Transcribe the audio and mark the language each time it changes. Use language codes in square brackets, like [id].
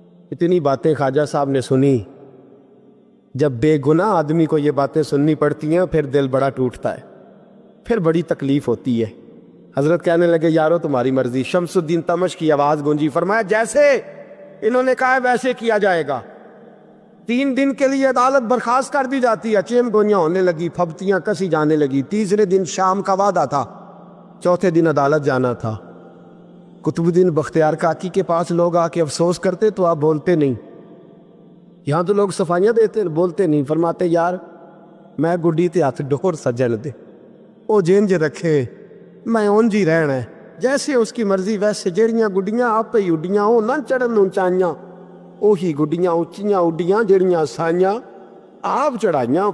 [ur] اتنی باتیں خواجہ صاحب نے سنی. جب بے گناہ آدمی کو یہ باتیں سننی پڑتی ہیں پھر دل بڑا ٹوٹتا ہے, پھر بڑی تکلیف ہوتی ہے. حضرت کہنے لگے یارو تمہاری مرضی. شمس الدین تمش کی آواز گونجی. فرمایا جیسے انہوں نے کہا ویسے کیا جائے گا. 3 دن کے لیے عدالت برخاست کر دی جاتی ہے. چیم گوئیاں ہونے لگی, پھبتیاں کسی جانے لگی. تیسرے دن شام کا وعدہ تھا, چوتھے دن عدالت جانا تھا. قطب الدین بختیار کاکی کے پاس لوگ آ کے افسوس کرتے تو آپ بولتے نہیں. یہاں تو لوگ صفائیاں دیتے بولتے نہیں. [pa] فرماتے یار میں گڈی تے ہاتھ ڈور سجن دے, او جینج رکھے میں اونج ہی رہنا ہے, [ur] جیسے اس کی مرضی ویسے. [pa] جیڑیاں گڈیاں آپ ہی اڈیاں وہ نہ چڑھن اونچائیاں, وہی گڈیاں اونچیاں اڈیاں جیڑیاں سائیاں آپ چڑھائیاں.